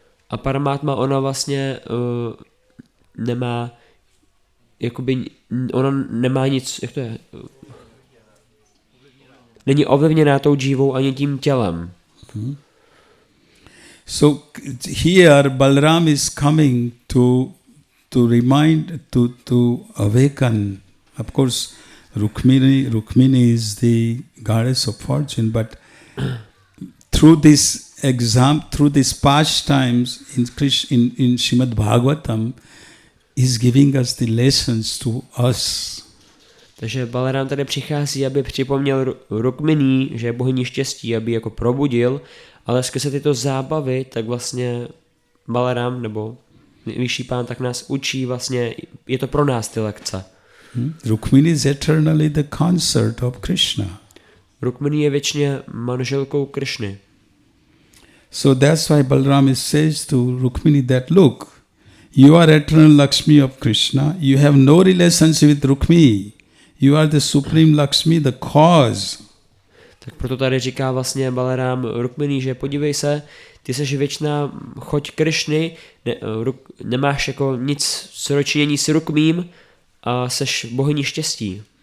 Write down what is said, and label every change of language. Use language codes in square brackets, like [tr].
[cs] A Paramatma, ona vlastně nemá jakoby, ona nemá nic, jak to je? Není ovlivněná tou Jivou ani tím tělem. [en] So here Balram is coming to remind, to awaken. Of course, Rukmini is the goddess of fortune, but through this pastimes in Šrímad Bhagavatamu, is giving us the lessons to us. [cs] Takže Balaram tady přichází, aby připomněl Rukmini, že je bohyní štěstí, aby jako probudil, ale skrze tyto zábavy, tak vlastně Balaram nebo vyšší pán tak nás učí, vlastně je to pro nás ty lekce. [en] Rukmini is eternally the consort of Krishna. [cs] Rukmini je věčně manželkou Krishny. [en] So that's why Balaram says to Rukmini that look, you are eternal Lakshmi of Krishna, you have no relationship with Rukmini. You are the supreme Lakshmi, the cause. [cs] Tak proto tady říká vlastně Balaram Rukmini, že podívej se, ty jsi věčná choť Krishny, nemáš jako nic sročinění s Rukmím a seš bohyní štěstí.